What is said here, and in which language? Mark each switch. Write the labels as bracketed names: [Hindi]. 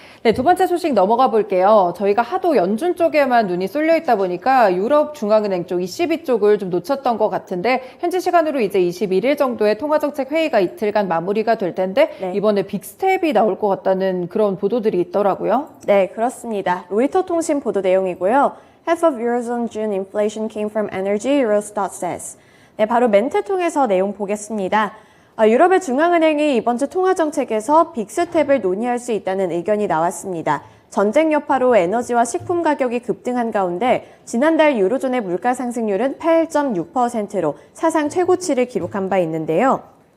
[Korean] 네, 두 번째 소식 넘어가 볼게요. 저희가 하도 연준 쪽에만 눈이 쏠려 있다 보니까 유럽 중앙은행 쪽 ECB 쪽을 좀 놓쳤던 것 같은데 현지 시간으로 이제 21일 정도의 통화정책 회의가 이틀간 마무리가 될 텐데 네. 이번에 빅스텝이 나올 것 같다는 그런 보도들이 있더라고요. 네, 그렇습니다. 로이터 통신 보도 내용이고요. [English] Half of Eurozone June inflation came from energy, Eurostat says. [Korean] 네, 바로 멘트 통해서 내용 보겠습니다. 유럽의 중앙은행이 이번 주 통화정책에서 빅스텝을 논의할 수 있다는 의견이 나왔습니다. 전쟁 여파로 에너지와 식품 가격이 급등한 가운데 지난달 유로존의 물가 상승률은 8.6%로 사상 최고치를 기록한 바 있는데요.